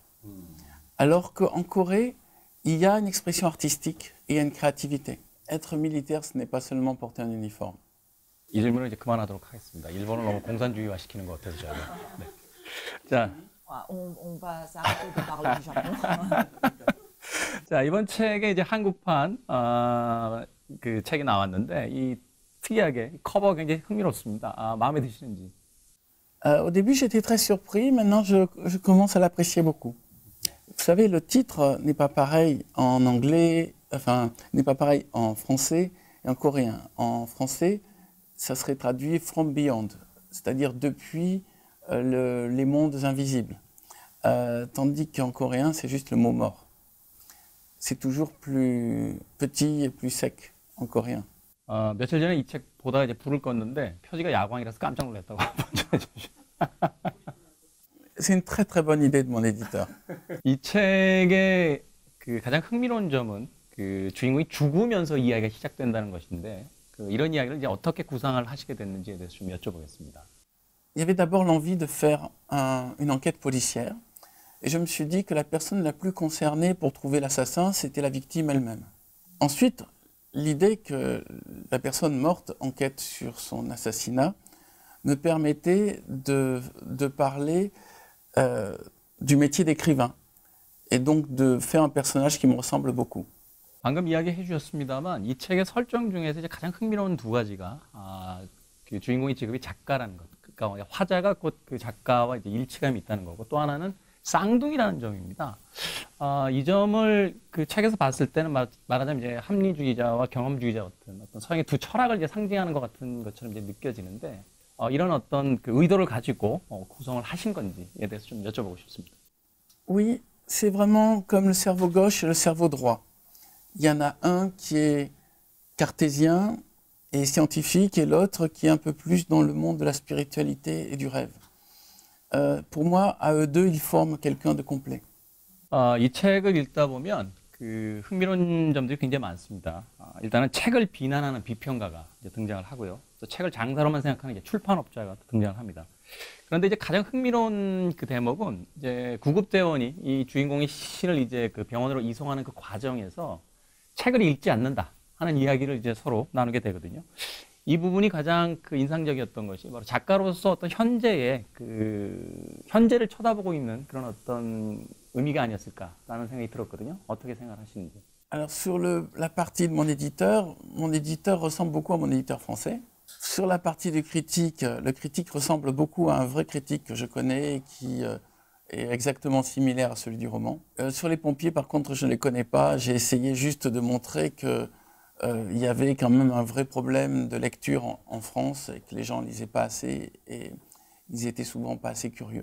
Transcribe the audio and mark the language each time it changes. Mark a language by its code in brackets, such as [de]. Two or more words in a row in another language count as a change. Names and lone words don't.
[fr] Alors qu'en Corée, il y a une expression artistique et il y a une créativité. Être militaire, ce n'est pas seulement porter un uniforme. [ko] 이 질문은 이제 그만하도록 하겠습니다. 일본을 너무 공산주의화 시키는 것 같아서 제가. 네. 자, [fr] On va s'arrêter de parler du Japon. [ko] 자, 이번 책에 이제 한국판 그 책이 나왔는데 이 특이하게 커버가 굉장히 흥미롭습니다. 마음에 드시는지? [fr] Au début, j'étais très surpris. Maintenant, je commence à l'apprécier beaucoup. Vous savez, le titre n'est pas pareil en anglais, enfin, n'est pas pareil en français et en coréen. En français, ça serait traduit From Beyond, c'est-à-dire depuis les mondes invisibles. Tandis qu'en coréen, c'est juste le mot mort. C'est toujours plus petit et plus sec en coréen. [ko] 며칠 전에 이 책 보다가 이제 불을 껐는데 표지가 야광이라서 깜짝 놀랐다고 전해 주시죠. [fr] C'est une très très bonne idée de mon éditeur. [ko] 이 책의 그 가장 흥미로운 점은 그 주인공이 죽으면서 이야기가 시작된다는 것인데 이런 이야기를 이제 어떻게 구상을 하시게 됐는지에 대해서 좀 여쭤보겠습니다. [fr] Il y avait d'abord l'envie de faire une enquête policière et je me suis dit que la personne la plus concernée pour trouver l'assassin, c'était la victime elle-même. Ensuite, l'idée que la personne morte enquête sur son assassinat me permettait de parler du métier d'écrivain et donc de faire un personnage qui me ressemble beaucoup. [ko] 방금 이야기해 주셨습니다만 이 책의 설정 중에서 이제 가장 흥미로운 두 가지가 그 주인공의 직업이 작가라는 것, 그러니까 화자가 곧 그 작가와 이제 일치감이 있다는 거고 또 하나는 쌍둥이라는 점입니다. 이 점을 그 책에서 봤을 때는 말하자면 이제 합리주의자와 경험주의자 같은 어떤 서양의 두 철학을 이제 상징하는 것 같은 것처럼 이제 느껴지는데 이런 어떤 그 의도를 가지고 구성을 하신 건지에 대해서 좀 여쭤보고 싶습니다. [fr] Oui, c'est vraiment comme le cerveau gauche et le cerveau droit. Il y en a un qui est cartésien et scientifique et l'autre qui est un peu plus dans le monde de la spiritualité et du rêve. Pour moi, à eux deux, ils forment quelqu'un de complet. [ko] 이 책을 읽다 보면 그 흥미로운 점들이 굉장히 많습니다. 일단은 책을 비난하는 비평가가 이제 등장을 하고요. 또 책을 장사로만 생각하는 이제 출판업자가 등장을 합니다. 그런데 이제 가장 흥미로운 그 대목은 이제 구급대원이 이 주인공의 시신을 이제 그 병원으로 이송하는 그 과정에서 책을 읽지 않는다 하는 이야기를 이제 서로 나누게 되거든요. 이 부분이 가장 그 인상적이었던 것이 바로 작가로서 어떤 현재의 그 현재를 쳐다보고 있는 그런 어떤 의미가 아니었을까라는 생각이 들었거든요. 어떻게 생각하시는지? [fr] Alors sur la partie de mon éditeur ressemble beaucoup à mon éditeur français. Sur la partie du critique, le critique ressemble beaucoup à un vrai critique que je connais et qui est exactement similaire à celui du roman. Sur les pompiers, par contre, je ne les connais pas. J'ai essayé juste de montrer que il y avait quand même un vrai problème de lecture en France et que les gens ne lisaient pas assez et ils étaient souvent pas assez curieux.